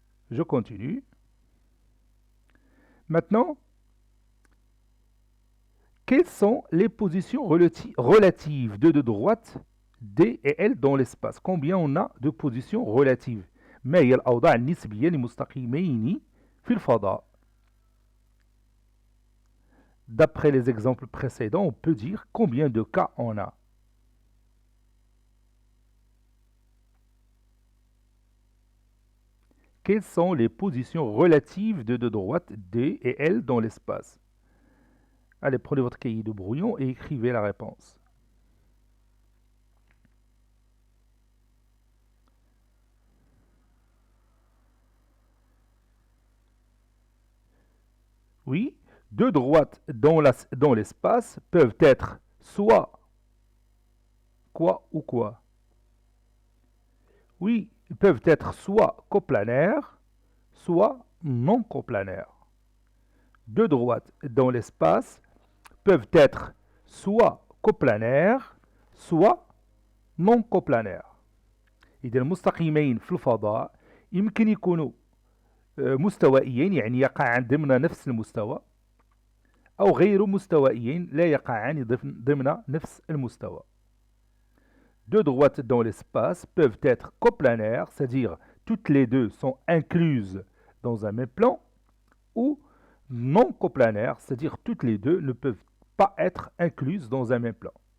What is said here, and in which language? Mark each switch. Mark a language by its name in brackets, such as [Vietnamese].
[French] Je continue. Maintenant, quelles sont les positions relatives de deux droites D et L dans l'espace? Combien on a de positions relatives? [Arabic] ما هي الأوضاع النسبية لمستقيمين في الفضاء? [French] D'après les exemples précédents, on peut dire combien de cas on a. Quelles sont les positions relatives de deux droites D et L dans l'espace? Allez, prenez votre cahier de brouillon et écrivez la réponse. Oui, deux droites dans l'espace peuvent être soit quoi ou quoi? Oui, ils peuvent être soit coplanaires, soit non coplanaires. Deux droites dans l'espace peuvent être soit coplanaires, soit non coplanaires. [Arabic] إذا المستقيمين في الفضاء يمكن يكونوا مستوائيين يعني يقع عندنا نفس المستوى أو غير مستوائيين لا يقعان ضمن نفس المستوى. [French] Deux droites dans l'espace peuvent être coplanaires, c'est-à-dire toutes les deux sont incluses dans un même plan, ou non coplanaires, c'est-à-dire toutes les deux ne peuvent pas être incluses dans un même plan.